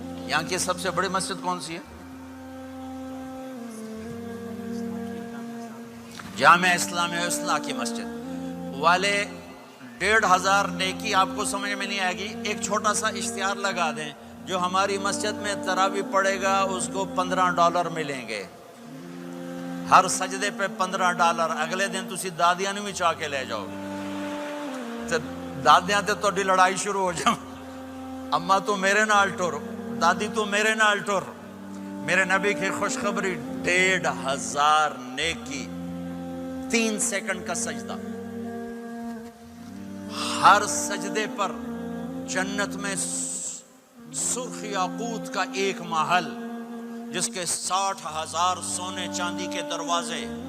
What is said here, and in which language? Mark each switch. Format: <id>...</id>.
<ur>یہاں کی سب سے بڑی مسجد کون سی ہے؟ جامع اسلامیہ اصلاح کی مسجد والے. 1500 نیکی آپ کو سمجھ میں نہیں آئے گی. ایک چھوٹا سا اشتہار لگا دیں، جو ہماری مسجد میں تراویح پڑھے گا اس کو $15 ملیں گے، ہر سجدے پہ $15.</ur> <pa>اگلے دن تسی دادیاں نوں بھی چاہ کے لے جاؤ تے دادیاں تے تہاڈی لڑائی شروع ہو جائے، اما تو میرے نال ٹر، دادی تو میرے نال ٹر.</pa> <ur>میرے نبی کی خوشخبری 1500 نیکی، 3 سیکنڈ کا سجدہ. ہر سجدے پر جنت میں سرخ یاقوت کا ایک محل جس کے 60,000 سونے چاندی کے دروازے.</ur>